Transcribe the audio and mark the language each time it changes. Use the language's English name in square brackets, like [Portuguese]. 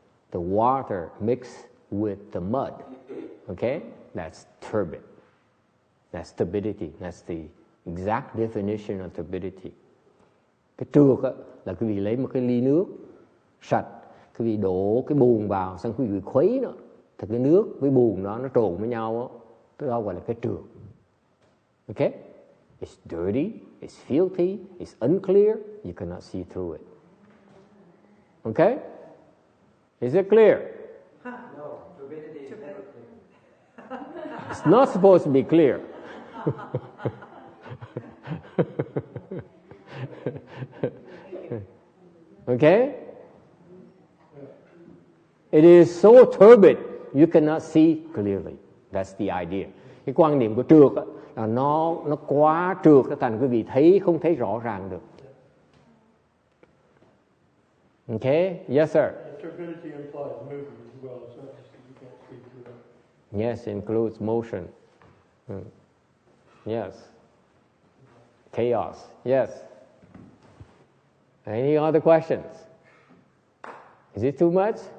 [English] the water mixed with the mud. Okay? That's turbid. That's turbidity. That's the exact definition of turbidity. [Vietnamese] Cái trượt á, là quý vị lấy một cái ly nước sạch, quý vị đổ cái bùn vào, xong quý vị khuấy nó, thì cái nước với bùn đó nó trộn với nhau á, đó gọi là cái trượt. [English] Okay? It's dirty, it's filthy, it's unclear, you cannot see through it. Okay? Is it clear? No, turbidity is never clear. It's not supposed to be clear. Okay? It is so turbid, you cannot see clearly. That's the idea. [Vietnamese] Cái quan niệm của trượt á, là nó quá trượt, thành quý vị không thấy rõ ràng được. [English] Okay? Yes, sir. Turbidity implies movement as well. It's not just that you can't see through it. Yes, includes motion. Yes. Chaos. Yes. Any other questions? Is it too much?